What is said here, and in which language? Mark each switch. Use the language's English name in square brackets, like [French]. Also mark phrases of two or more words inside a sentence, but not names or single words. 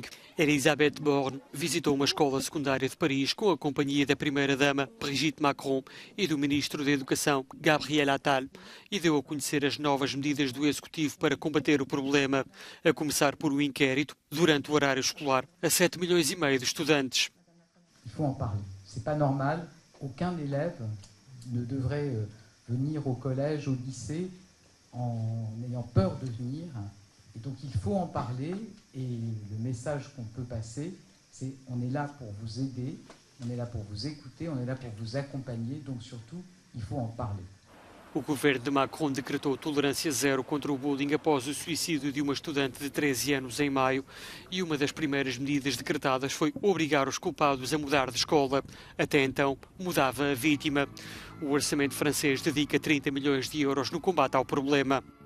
[Portuguese] Elisabeth Borne visitou uma escola secundária de Paris com a companhia da primeira-dama Brigitte Macron e do ministro da Educação, Gabriel Attal, e deu a conhecer as novas medidas do Executivo para combater o problema, a começar por um inquérito durante o horário escolar a 7,5 milhões de estudantes. [French] Il faut en parler. C'est pas normal. Aucun élève ne devrait venir au collège, au lycée, en ayant peur de venir. Et donc il faut en parler, et le message qu'on peut passer, c'est on est là pour vous aider, on est là pour vous écouter, on est là pour vous accompagner, donc surtout, il faut en parler. [Portuguese] O governo de Macron decretou tolerância zero contra o bullying após o suicídio de uma estudante de 13 anos em maio, e uma das primeiras medidas decretadas foi obrigar os culpados a mudar de escola. Até então, mudava a vítima. O orçamento francês dedica 30 milhões de euros no combate ao problema.